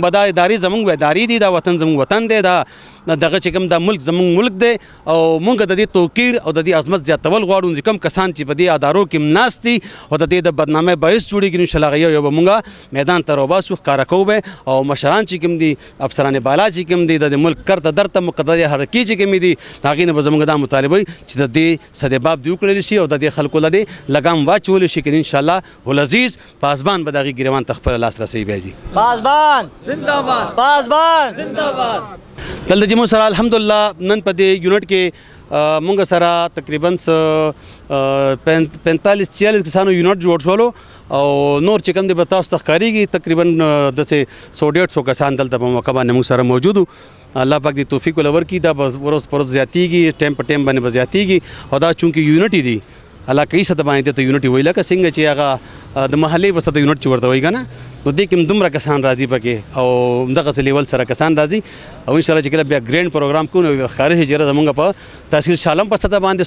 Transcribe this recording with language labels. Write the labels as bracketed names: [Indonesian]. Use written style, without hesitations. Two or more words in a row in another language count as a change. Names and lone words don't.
[Pashto] به دا ادارې زموږ ادارې دي دا وطن زموږ وطن دی دا دغه چې کوم دا ملک زموږ ملک دی او موږ د دې توقیر او د دې عظمت زیاتول غواړو چې کوم کسان چې په دې ادارو کې ناست دي او د دې د بدنامۍ باعث جوړېږي انشاءالله یو به موږ میدان ته راوباسو ښکاره کوو به او مشران چې کوم دي افسران بالا چې کوم دي د ملک کرته درته مقدرې حرکې چې کومې دي د هغې نه به زموږ دا مطالبه وي چې د دې سدباب دې وکړلی شي او د دې خلکو له دې لګام واچولی شي که [Arabic] انشاءالله العزیز [Pashto] پاسبان به د هغې ګریوان ته خپله لاسرسی بیا جي پاسبان زنده‌باد پاسبان زنده‌باد دلته چې موږ سره الحمدلله نن په دې یونټ کې موږ سره تقریبا 45-46 کسانو یونټ جوړ شولو او نور چې کوم دی به تاسو ته ښکارېږي تقریبا داسې 100-150 کسان دلته په موقع باندې موږ سره موجود الله پاک دې توفیق ول ورکړي دا به ورځ په ورځ زیاتېږي ټایم په ټایم باندې به زیاتېږي او دا چونکې یونټ دي الله کوي څه د باندې ته یونټ وایي لکه څنګه چې هغه د محلې ورسته د یونټ چې ورته وایي که نه نو دې کې هم دومره کسان راځي پکې او همدغسې لیول سره کسان راځي او انشاءالله چې کله بیا ګرینډ پروګرام کوو نو ښکاره شي چې زموږ په تحصیل شالم په سطح باندې